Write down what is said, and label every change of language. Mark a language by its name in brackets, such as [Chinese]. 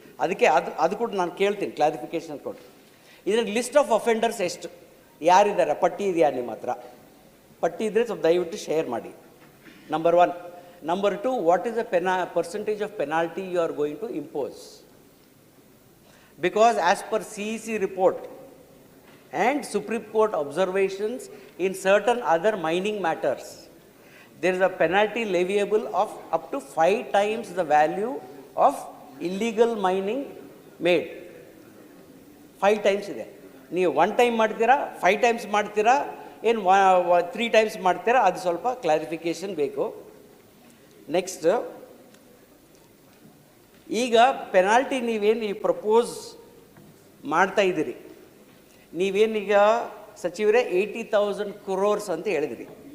[Kannada] ಅದಕ್ಕೆ ಅದು ಕೂಡ ನಾನು ಕೇಳ್ತೀನಿ, ಕ್ಲಾರಿಫಿಕೇಶನ್ ಕೊಟ್ಟು. ಇದ್ರಲ್ಲಿ [English] list of offenders [Kannada] ಎಷ್ಟು, ಯಾರಿದ್ದಾರೆ, ಪಟ್ಟಿ ಇದೆಯಾ ನಿಮ್ಮ ಹತ್ರ? ಪಟ್ಟಿ ಇದ್ದರೆ ಸ್ವಲ್ಪ ದಯವಿಟ್ಟು ಶೇರ್ ಮಾಡಿ. [English] Number 1. Number 2, what is the percentage of penalty you are going to impose? Because as per CEC report and Supreme Court observations in certain other mining matters, there is a penalty leviable of up to 5 times the value of illegal mining made. [Kannada] 5 times ಇದೆ. ನೀವು 1 time ಮಾಡ್ತೀರಾ, 5 times ಮಾಡ್ತೀರಾ, ಏನು 3 times ಮಾಡ್ತೀರಾ? ಅದು ಸ್ವಲ್ಪ clarification ಬೇಕು. Next, ಈಗ ಪೆನಾಲ್ಟಿ ನೀವೇನು ಈ ಪ್ರಪೋಸ್ ಮಾಡ್ತಾ ಇದ್ದೀರಿ, ನೀವೇನೀಗ ಸಚಿವರೇ 80,000 crores ಅಂತ ಹೇಳಿದಿರಿ.